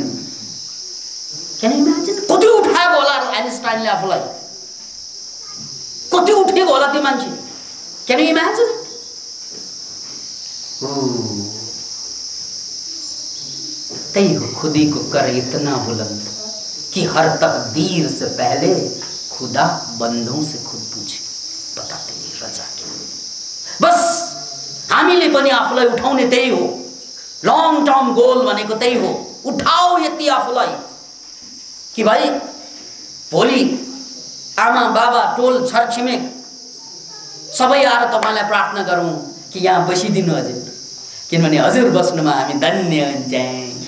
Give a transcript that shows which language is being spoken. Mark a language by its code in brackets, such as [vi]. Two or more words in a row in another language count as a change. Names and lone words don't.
[en] Can you imagine? [ne] कति उठाएको होला आइन्स्टाइनले आफूलाई, कति उठेको होला त्यो मान्छे। [en] Can you imagine? [ne] त्यही हो [hi] खुदी को कर इतना बुलंद कि हर तकदीर से पहले खुदा बंदों से खुद पूछे बता तेरी रजा क्या। [ne] बस हामीले पनि आफूलाई उठाउने त्यही हो, [en] long term goal [ne] भनेको त्यही हो। उठाओ यति आफूलाई कि भाइ भोलि आमा बाबा टोल छरछिमेक सबै आएर तपाईँलाई प्रार्थना गरौँ कि यहाँ बसिदिनु हजुर, किनभने हजुर बस्नुमा हामी धन्य हुन्छौँ।